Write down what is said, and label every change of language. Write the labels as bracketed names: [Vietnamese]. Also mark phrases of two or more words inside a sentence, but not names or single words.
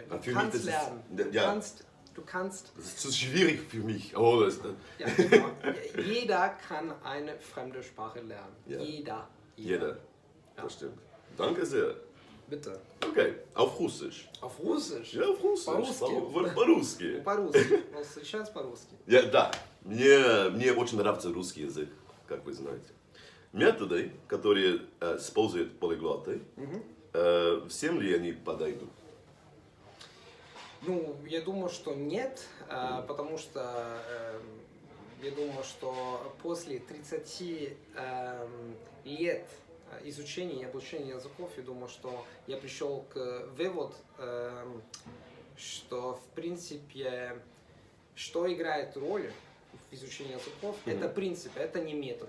[German] Du kannst lernen, du kannst. Das ist zu schwierig für mich. Ja, genau. Jeder kann eine fremde Sprache lernen. Ja. Jeder. Ja. Das stimmt. Danke sehr. Bitte. Okay, auf Russisch. Auf Russisch? Ja, auf Russisch. [Russian] По-русски. По-русски. Сейчас по-русски. Да. Мне очень нравится русский язык, как вы знаете. Методы, которые используют полиглоты, всем ли они подойдут? Я думаю, что нет, потому что я думаю, что после 30 лет изучения и обучения языков, я думаю, что я пришел к выводу, что в принципе, что играет роль в изучении языков, это принцип, это не метод.